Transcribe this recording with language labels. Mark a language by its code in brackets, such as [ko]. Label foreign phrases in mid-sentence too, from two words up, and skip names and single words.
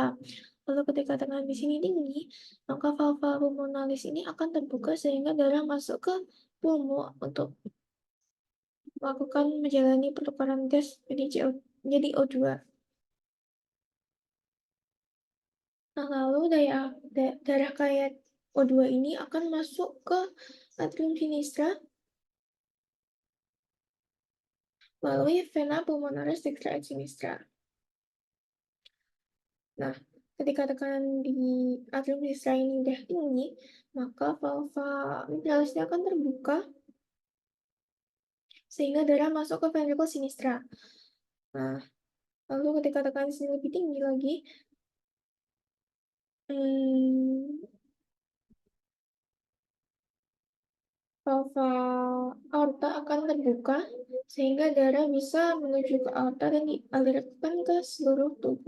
[id] Lalu ketika tekanan di sini tinggi, maka [la] valva pulmonalis [id] ini akan terbuka sehingga darah masuk ke pulmo untuk melakukan menjalani pertukaran gas jadi O2. Nah, lalu darah kaya O2 ini akan masuk ke [la] atrium sinistra [id] melalui [la] vena pulmonaris dextra et sinistra. [id] Nah, ketika tekanan di [la] atrium sinistra [id] ini udah tinggi, maka [la] valva mitralisnya [id] akan terbuka sehingga darah masuk ke [la] ventricle sinistra. [id] Nah, lalu ketika tekanan sini lebih tinggi lagi, [la] valva aorta [id] akan terbuka sehingga darah bisa menuju ke aorta dan dialirkan ke seluruh tubuh.